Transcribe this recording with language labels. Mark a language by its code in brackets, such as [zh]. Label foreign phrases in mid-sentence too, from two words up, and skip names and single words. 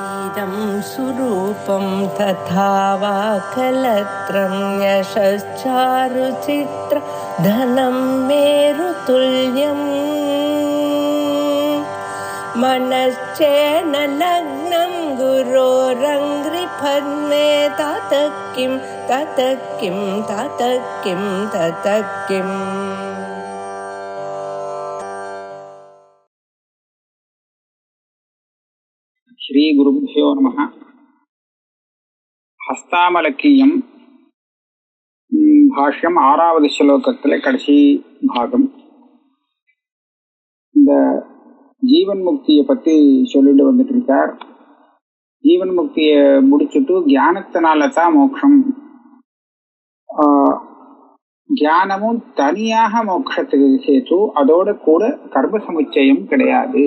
[sa] इदं सुरूपं तथा वा कलत्रं यशश्चारुचित्र धनं मेरुतुल्यम् मनश्चेन लग्नं गुरोरङ्घ्रिपद्मे ततः किं ततः किं ततः किं ततः किम् श्री गुरुभ्यो नमः. [ta] हस्तामलकीयम भाष्यम ஆறாவது ஸ்லோகத்திலே கடைசி பாகம். இந்த ஜீவன் முக்தியை பற்றி சொல்லிட்டு வந்துட்டு இருக்கார். ஜீவன் முக்தியை முடிச்சுட்டு ஞானத்தினால தான் மோட்சம், ஞானமும் தனியாக மோட்சத்துக்கு சேர்த்து அதோட கூட கர்ம சமுச்சயம் கிடையாது.